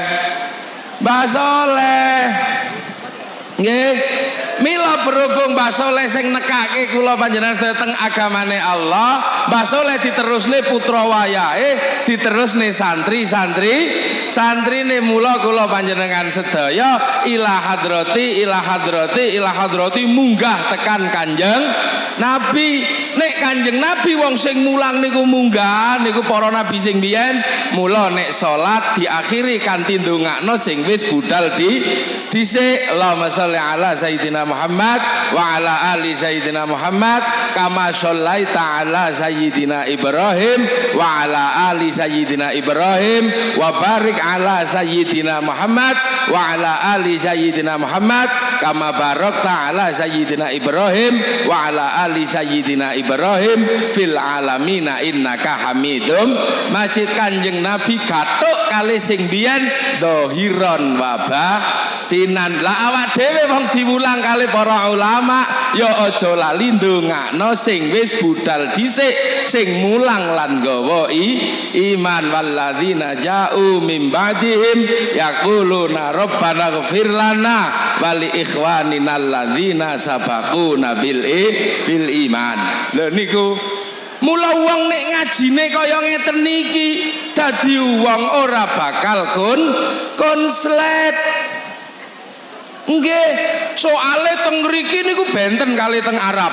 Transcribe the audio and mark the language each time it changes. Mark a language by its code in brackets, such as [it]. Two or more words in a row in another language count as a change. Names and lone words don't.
[jv] Mbah Soleh nggih, mila berhubung Mbah Soleh sing nekake kula panjenengan sedaya teng agamane Allah, Mbah Soleh diterusne putra wayahe, diterusne santrine mula kula panjenengan sedaya [ar] إلى حضرة [jv] munggah tekan Kanjeng Nabi. Nek Kanjeng Nabi wong sing mulang niku munggah niku para nabi sing biyen, mula nek salat diakhiri kanthi ndongakno sing wis budal dhisik. [ar] اللهم صل على سيدنا محمد وعلى آل سيدنا محمد كما صليت على سيدنا إبراهيم وعلى آل سيدنا إبراهيم وبارك على سيدنا محمد وعلى آل سيدنا محمد كما باركت على سيدنا إبراهيم وعلى آل سيدنا إبراهيم في العالمين إنك حميد مجيد. [jv] Kanjeng Nabi gathuk kali sing biyen [ar] ظاهرا وباطنا. [jv] Lah awak dhewe wong diwulang kali para ulama ya aja lali ndongakno sing wis budal dhisik, sing mulang lan gawa iman. [ar] والذين جاءوا من بعدهم يقولون ربنا اغفر لنا ولإخواننا الذين سبقونا بالإيمان. [jv] Lho niku mula wong nek ngajine kaya ngeten niki dadi wong ora bakal konslet. Nggih, soale teng mriki niku benten kali teng Arab.